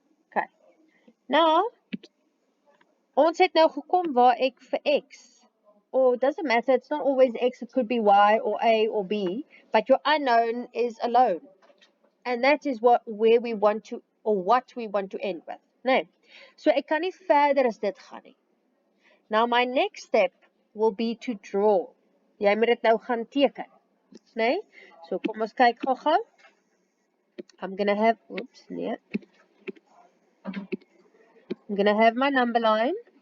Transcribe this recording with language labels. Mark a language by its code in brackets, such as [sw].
[en] Okay. Now, ons het nou gekom waar ek vir x, or doesn't matter, it's not always x, it could be y or a or b, but your unknown is alone. And that is where we want to, or what we want to end with. [af] Nee. So ek kan nie verder as dit gaan nie. [en] Now my next step will be to draw. Jy moet dit nou gaan teken. Nee? So kom ons kyk gou. I'm going to have, oops, nee. I'm going to have my number line.